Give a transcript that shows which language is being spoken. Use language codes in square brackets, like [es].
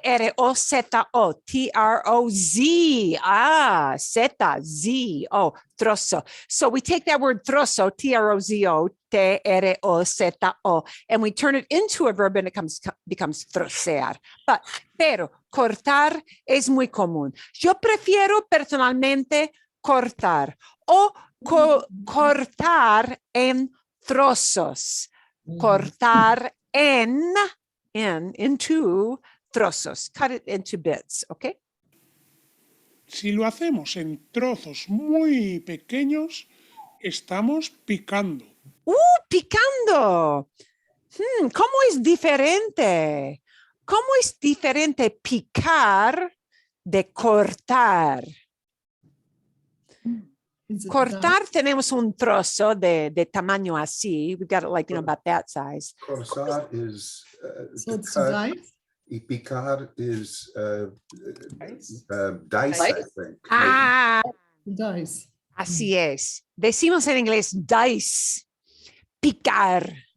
[es] T-R-O-Z-O, T-R-O-Z, Z-Z-O, trozo. [en] So we take that word trozo, T-R-O-Z-O, T-R-O-Z-O, and we turn it into a verb and it becomes trocear. [es] Pero cortar es muy común. Yo prefiero personalmente cortar o cortar en trozos. Cortar into trozos. [en] Cut it into bits, ¿ok? [es] Si lo hacemos en trozos muy pequeños, estamos picando. Picando. ¿Cómo es diferente? ¿Cómo es diferente picar de cortar? Cortar tenemos un trozo de tamaño así. [en] We got it like, about that size. Cortar is So it's cut, dice? [es] y picar is [en] Dice. dice, I think. Dice. [es] Así es. Decimos en inglés dice. Picar.